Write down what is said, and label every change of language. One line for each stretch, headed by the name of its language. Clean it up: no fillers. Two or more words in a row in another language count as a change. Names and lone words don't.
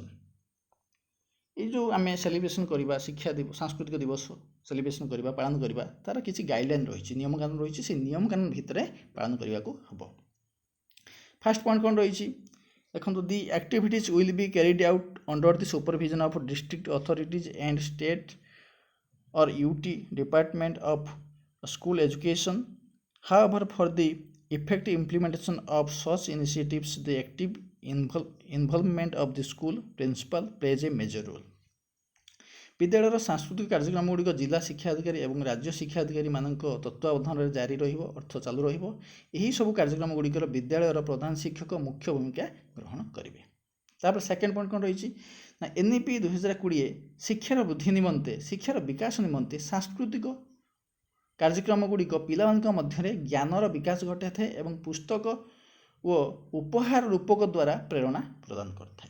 Odia: ଏଇ ଯେଉଁ ଆମେ ସେଲିବ୍ରେସନ୍ କରିବା, ସାଂସ୍କୃତିକ ଦିବସ ସେଲିବ୍ରେସନ୍ କରିବା, ପାଳନ କରିବା, ତାର କିଛି ଗାଇଡ଼ଲାଇନ୍ ରହିଛି, ନିୟମକାନୁନ ରହିଛି। ସେ ନିୟମକାନୁନ ଭିତରେ ପାଳନ କରିବାକୁ ହେବ।
English: first point
Odia: କ'ଣ ରହିଛି ଦେଖନ୍ତୁ,
English: the activities will be carried out under the supervision of district authorities and state or UT Department of School Education. However, for the effective implementation of such initiatives, the active involvement of the school principal plays a major role.
Odia: ବିଦ୍ୟାଳୟର ସାଂସ୍କୃତିକ କାର୍ଯ୍ୟକ୍ରମ ଗୁଡ଼ିକ ଜିଲ୍ଲା ଶିକ୍ଷା ଅଧିକାରୀ ଏବଂ ରାଜ୍ୟ ଶିକ୍ଷା ଅଧିକାରୀମାନଙ୍କ ତତ୍ତ୍ୱାବଧାନରେ ଜାରି ରହିବ, ଅର୍ଥ ଚାଲୁ ରହିବ। ଏହି ସବୁ କାର୍ଯ୍ୟକ୍ରମ ଗୁଡ଼ିକର ବିଦ୍ୟାଳୟର ପ୍ରଧାନ ଶିକ୍ଷକ ମୁଖ୍ୟ ଭୂମିକା ଗ୍ରହଣ କରିବେ। ତାପରେ
English: second point
Odia: କ'ଣ ରହିଛି ନା, NEP 2020 ଶିକ୍ଷାର ବୃଦ୍ଧି ନିମନ୍ତେ, ଶିକ୍ଷାର ବିକାଶ ନିମନ୍ତେ ସାଂସ୍କୃତିକ କାର୍ଯ୍ୟକ୍ରମ ଗୁଡ଼ିକ ପିଲାମାନଙ୍କ ମଧ୍ୟରେ ଜ୍ଞାନର ବିକାଶ ଘଟାଇଥାଏ ଏବଂ ପୁସ୍ତକ ଓ ଉପହାର ରୂପକ ଦ୍ୱାରା ପ୍ରେରଣା ପ୍ରଦାନ କରିଥାଏ।